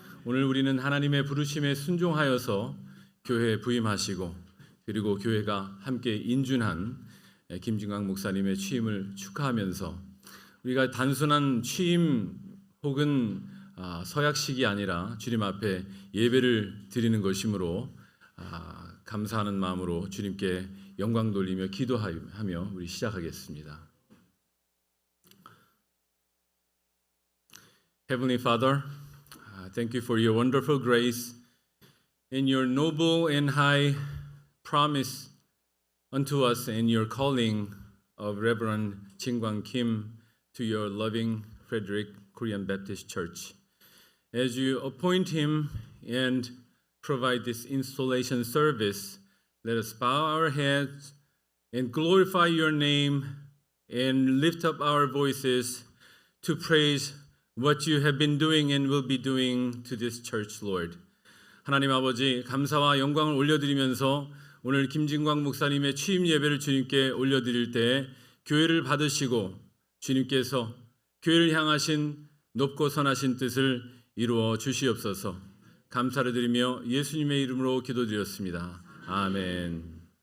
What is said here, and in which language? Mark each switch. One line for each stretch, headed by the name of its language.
Korean: 오늘 우리는 하나님의 부르심에 순종하여서 교회에 부임하시고 그리고 교회가 함께 인준한 김진광 목사님의 취임을 축하하면서 우리가 단순한 취임 혹은 서약식이 아니라 주님 앞에 예배를 드리는 것이므로 감사하는 마음으로 주님께 영광 돌리며 기도하며 우리 시작하겠습니다.
English: Heavenly Father, thank you for your wonderful grace and your noble and high promise unto us and your calling of Reverend Jin-Kwang Kim to your loving Frederick Korean Baptist Church. As you appoint him and provide this installation service, let us bow our heads and glorify your name and lift up our voices to praise what you have been doing and will be doing to this church, Lord.
Korean: 하나님 아버지, 감사와 영광을 올려드리면서 오늘 김진광 목사님의 취임 예배를 주님께 올려드릴 때 교회를 받으시고 주님께서 교회를 향하신 높고 선하신 뜻을 이루어 주시옵소서. 감사를 드리며 예수님의 이름으로 기도드렸습니다. 아멘.